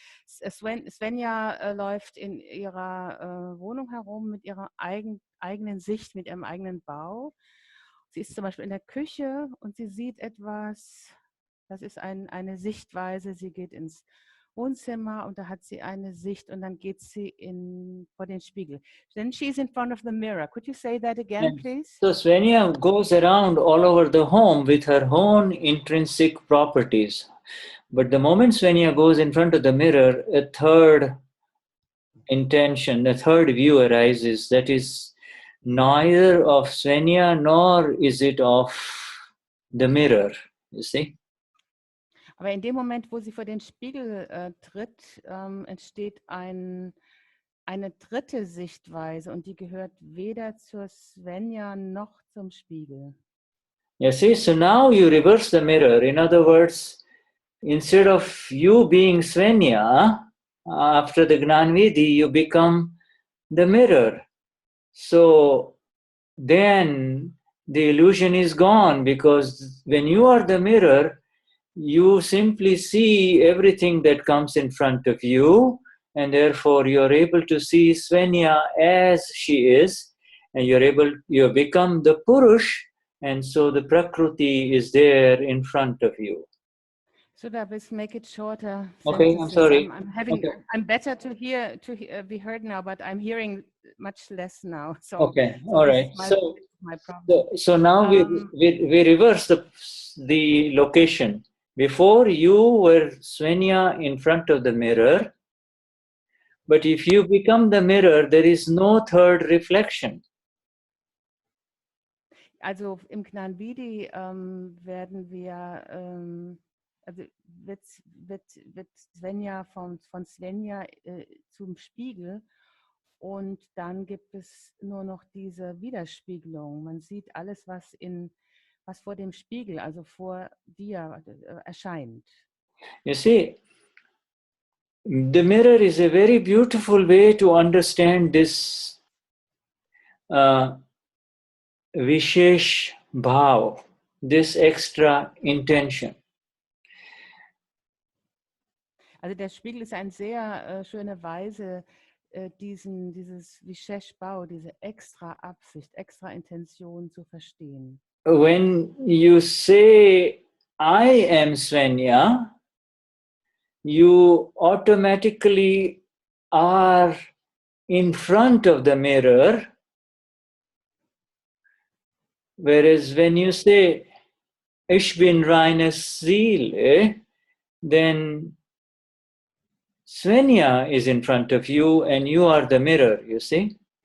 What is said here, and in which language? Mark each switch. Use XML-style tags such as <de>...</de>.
<de>Svenja läuft in ihrer Wohnung herum mit ihrer eigenen Sicht, mit ihrem eigenen Bau. Sie ist zum Beispiel in der Küche und sie sieht etwas, das ist eine Sichtweise. Sie geht ins Wohnzimmer und da hat sie eine Sicht und dann geht sie vor den Spiegel.</de> <en>Then she's in front of the mirror. Could you say that again, please? So Svenja goes around all over the home with her own intrinsic properties. But the moment Svenja goes in front of the mirror, a third intention, a third view arises that is neither of Svenja nor is it of the mirror, you see. Aber in dem Moment, wo sie vor den Spiegel tritt, entsteht eine dritte Sichtweise und die gehört weder zur Svenja noch zum Spiegel. You see, so now you reverse the mirror. In other words, instead of you being Svenja, after the Gnanvidhi, you become the mirror. So then the illusion is gone, because when you are the mirror, you simply see everything that comes in front of you, and therefore you are able to see Svenja as she is, and you become the Purush, and so the Prakruti is there in front of you. Should I just make it shorter? Okay, I'm sentences? sorry. I'm Okay. I'm better to be heard now, but I'm hearing much less now. So, Okay, so all this right. is my problem. So now we reverse the location. Before you were Svenja in front of the mirror, but if you become the mirror, there is no third reflection.</en> <de>Also im Gnani werden wir, also wird Svenja von Svenja zum Spiegel und dann gibt es nur noch diese Widerspiegelung. Man sieht alles, was vor dem Spiegel, also vor dir erscheint.</de> <en>You see, the mirror is a very beautiful way to understand this vishesh bhaav, this extra intention.</en> <de>Also der Spiegel ist eine sehr schöne Weise, dieses Vishesh Bhaav, diese extra Absicht, extra Intention zu verstehen.</de> <en>When you say, I am Svenja, you automatically are in front of the mirror, whereas when you say,</en> <de>Ich bin reine Seele,</de> <en>then Svenja is in front of you and you are the mirror, you see?</en>